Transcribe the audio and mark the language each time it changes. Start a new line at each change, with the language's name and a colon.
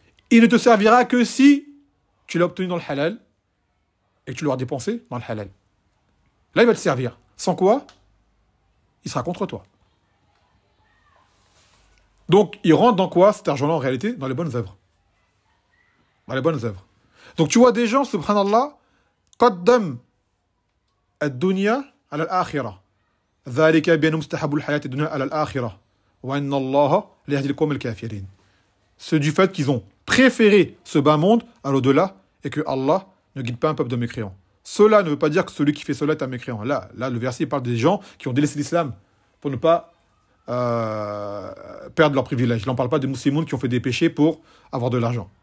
French: Il ne te servira que si tu l'as obtenu dans le halal et que tu l'auras dépensé dans le halal. Là, il va te servir. Sans quoi? Il sera contre toi. Donc, il rentre dans quoi cet argent-là en réalité? Dans les bonnes œuvres. Dans les bonnes œuvres. Donc tu vois des gens, subhanallah,
Arabic: قدم الدنيا على الآخرة ذلك بأن مستحب الحياة الدنيا على الآخرة وأن الله ليهدي القوم الكافرين.
French: C'est du fait qu'ils ont préféré ce bas monde à l'au-delà et que Allah ne guide pas un peuple de mécréants. Cela ne veut pas dire que celui qui fait cela est un mécréant. Là le verset parle des gens qui ont délaissé l'islam pour ne pas perdre leur privilège. Il n'en parle pas des musulmans qui ont fait des péchés pour avoir de l'argent.